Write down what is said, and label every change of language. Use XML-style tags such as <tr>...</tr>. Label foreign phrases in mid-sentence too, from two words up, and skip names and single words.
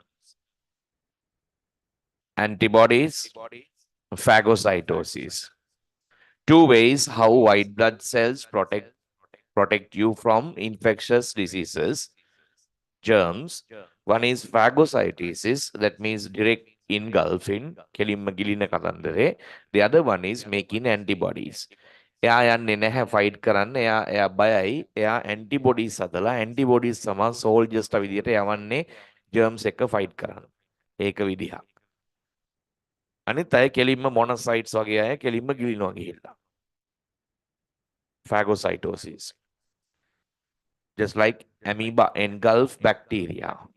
<en>Antibodies, phagocytosis. Two ways how white blood cells protect you from infectious diseases, germs. One is phagocytosis, that means direct engulfing,</en> <si>කෙලින්ම ගිලින කතන්දරේ.</si> <en>The other one is making antibodies.</en> <si>එයා යන්නේ නැහැ ෆයිට් කරන්න. එයා බයයි. එයා antibodies හදලා antibodies සමා soldiers විදියට යවන්නේ germs එක්ක ෆයිට් කරන්න. ඒක විදිහක්. අනිත් අය කෙලින්ම මොනොසයිට්ස් වගේ අය කෙලින්ම ගිලිනවා ගිහිල්ලා.</si> <en>Phagocytosis. Just like amoeba engulf bacteria.</en>